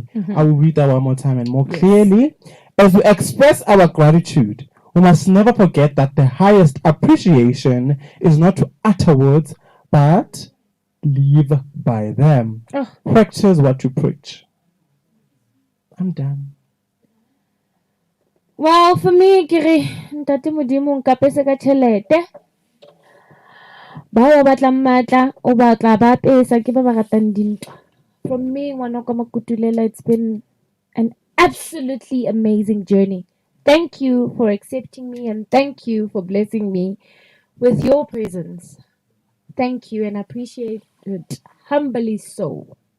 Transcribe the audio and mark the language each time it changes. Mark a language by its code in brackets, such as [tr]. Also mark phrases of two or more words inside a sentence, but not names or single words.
[en] I will read that one more time and more clearly. As we express our gratitude, we must never forget that the highest appreciation is not to utter words, but live by them. Practice what you preach. I'm done. Well, for me, [st] kere ntate modimo nkapese ka tjhelete. Ba batla matla, o batla ba pesa ke ba ba ratang dintwa. [en] From me, ngwanaka Makutulela, it's been an absolutely amazing journey. Thank you for accepting me and thank you for blessing me with your presence. Thank you and I appreciate it humbly so.